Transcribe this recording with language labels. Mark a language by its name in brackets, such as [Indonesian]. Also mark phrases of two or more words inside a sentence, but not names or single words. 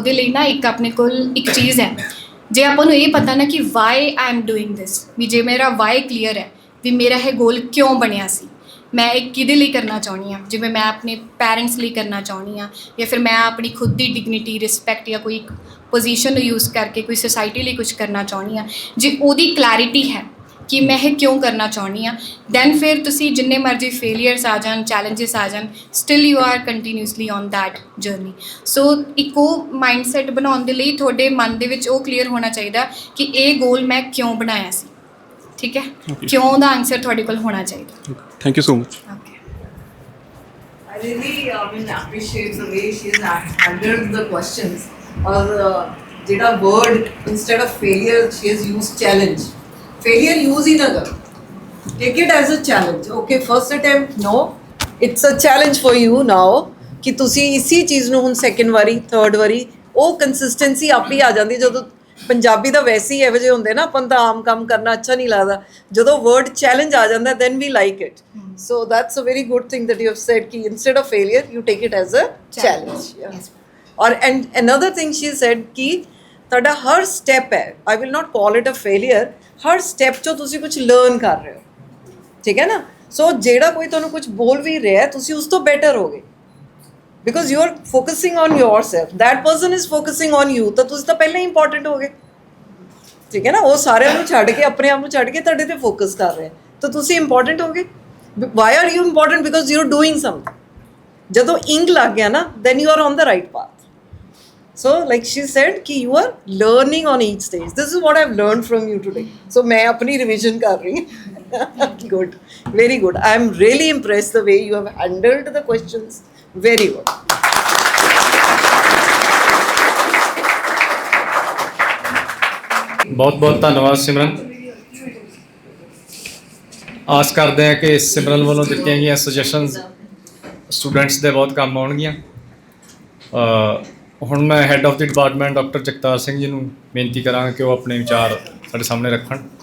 [Punjabi] ਉਹਦੇ ਲਈ ਨਾ ਇੱਕ ਆਪਣੇ ਕੋਲ ਇੱਕ ਚੀਜ਼ ਹੈ, ਜੇ ਆਪਾਂ ਨੂੰ ਇਹ ਪਤਾ ਨਾ ਕਿ [English] why I am doing this, [Punjabi] ਵੀ ਜੇ ਮੇਰਾ ਵਾਈ ਕਲੀਅਰ ਹੈ ਵੀ ਮੇਰਾ ਇਹ ਗੋਲ ਕਿਉਂ ਬਣਿਆ ਸੀ, ਮੈਂ ਇਹ ਕਿਹਦੇ ਲਈ ਕਰਨਾ ਚਾਹੁੰਦੀ ਹਾਂ, ਜਿਵੇਂ ਮੈਂ ਆਪਣੇ ਪੈਰੈਂਟਸ ਲਈ ਕਰਨਾ ਚਾਹੁੰਦੀ ਹਾਂ, ਜਾਂ ਫਿਰ ਮੈਂ ਆਪਣੀ ਖੁਦ ਦੀ ਡਿਗਨਿਟੀ, ਰਿਸਪੈਕਟ ਜਾਂ ਕੋਈ ਇੱਕ ਪੋਜੀਸ਼ਨ ਨੂੰ ਯੂਜ਼ ਕਰਕੇ ਕੋਈ ਸੁਸਾਇਟੀ ਲਈ ਕੁਝ ਕਰਨਾ ਚਾਹੁੰਦੀ ਹਾਂ, ਜੇ ਉਹਦੀ ਕਲੈਰਿਟੀ ਹੈ ਕਿ ਮੈਂ ਇਹ ਕਿਉਂ ਕਰਨਾ ਚਾਹੁੰਦੀ ਹਾਂ, ਦੈਨ ਫਿਰ ਤੁਸੀਂ ਜਿੰਨੇ ਮਰਜ਼ੀ ਫੇਲੀਅਰਸ ਆ ਜਾਣ, ਚੈਲੰਜਸ ਆ ਜਾਣ, [English] still you are continuously on that journey. [Punjabi] ਸੋ ਇੱਕ ਉਹ ਮਾਈਂਡਸੈਟ ਬਣਾਉਣ ਦੇ ਲਈ ਤੁਹਾਡੇ ਮਨ ਦੇ ਵਿੱਚ ਉਹ ਕਲੀਅਰ ਹੋਣਾ ਚਾਹੀਦਾ ਕਿ ਇਹ ਗੋਲ ਮੈਂ ਕਿਉਂ ਬਣਾਇਆ ਸੀ, ਠੀਕ ਹੈ, ਕਿਉਂ ਦਾ ਆਨਸਰ ਤੁਹਾਡੇ ਕੋਲ ਹੋਣਾ ਚਾਹੀਦਾ। [English] thank you so much. I really appreciate the way she's handled the questions. Or ਜਿਹੜਾ word instead of failure she has used challenge. Failure use [Punjabi] ਹੀ ਨਾ ਕਰੋ, [English] Take it as a challenge. Okay, first attempt, no. It's a challenge for you now [Punjabi] ਕਿ ਤੁਸੀਂ ਇਸੀ ਚੀਜ਼ ਨੂੰ ਹੁਣ ਸੈਕਿੰਡ ਵਾਰੀ ਥਰਡ ਵਾਰੀ ਉਹ ਕੰਸਿਸਟੈਂਸੀ ਆਪੇ ਆ ਜਾਂਦੀ ਜਦੋਂ ਪੰਜਾਬੀ ਦਾ ਵੈਸੇ ਹੀ ਇਹੋ ਜਿਹੇ ਹੁੰਦੇ ਨਾ ਆਪਾਂ ਤਾਂ ਆਮ ਕੰਮ ਕਰਨਾ ਅੱਛਾ ਨਹੀਂ ਲੱਗਦਾ ਜਦੋਂ [English] word challenge [Punjabi] ਆ ਜਾਂਦਾ [English] then we like it. So that's a very good thing that you have said ਕਿ instead of failure you take it as a challenge. Yes. Or and another thing she said [Punjabi] ਕਿ ਤੁਹਾਡਾ ਹਰ ਸਟੈਪ ਹੈ [English] I will not call it a failure [Punjabi] ਹਰ ਸਟੈਪ 'ਚੋਂ ਤੁਸੀਂ ਕੁਝ ਲਰਨ ਕਰ ਰਹੇ ਹੋ ਠੀਕ ਹੈ ਨਾ ਸੋ ਜਿਹੜਾ ਕੋਈ ਤੁਹਾਨੂੰ ਕੁਝ ਬੋਲ ਵੀ ਰਿਹਾ ਤੁਸੀਂ ਉਸ ਤੋਂ ਬੈਟਰ ਹੋਗੇ [English] because you are focusing on yourself that person is focusing on you [Punjabi] ਤਾਂ ਤੁਸੀਂ ਤਾਂ ਪਹਿਲਾਂ ਹੀ ਇੰਪੋਰਟੈਂਟ ਹੋਗੇ ਠੀਕ ਹੈ ਨਾ ਉਹ ਸਾਰਿਆਂ ਨੂੰ ਛੱਡ ਕੇ ਆਪਣੇ ਆਪ ਨੂੰ ਛੱਡ ਕੇ ਤੁਹਾਡੇ ਤੇ ਫੋਕਸ ਕਰ ਰਹੇ ਤਾਂ ਤੁਸੀਂ ਇੰਪੋਰਟੈਂਟ ਹੋਗੇ [English] why are you important because you are doing something [Punjabi] ਜਦੋਂ ਇੰਗ ਲੱਗ ਗਿਆ ਨਾ [English] then you are on the right path so like she said ki you are learning on each stage this is what I have learned from you today so [Hindi] मैं अपनी revision कर रही हूँ [English] good very good I am really impressed the way you have handled the questions very good [Punjabi] ਬਹੁਤ ਬਹੁਤ ਧੰਨਵਾਦ ਸਿਮਰਨ ਆਸ ਕਰਦੇ ਹਾਂ ਕਿ ਸਿਮਰਨ ਵੱਲੋਂ ਦਿੱਤੀਆਂ ਗਈਆਂ ਸੁਜੈਸ਼ਨਸ ਸਟੂਡੈਂਟਸ ਦੇ ਬਹੁਤ ਕੰਮ ਆਉਣਗੀਆਂ ਹੁਣ ਮੈਂ [English] head of the department [Punjabi] ਡਾਕਟਰ ਜਗਤਾਰ ਸਿੰਘ ਜੀ ਨੂੰ ਬੇਨਤੀ ਕਰਾਂਗਾ ਕਿ ਉਹ ਆਪਣੇ ਵਿਚਾਰ ਸਾਡੇ ਸਾਹਮਣੇ ਰੱਖਣ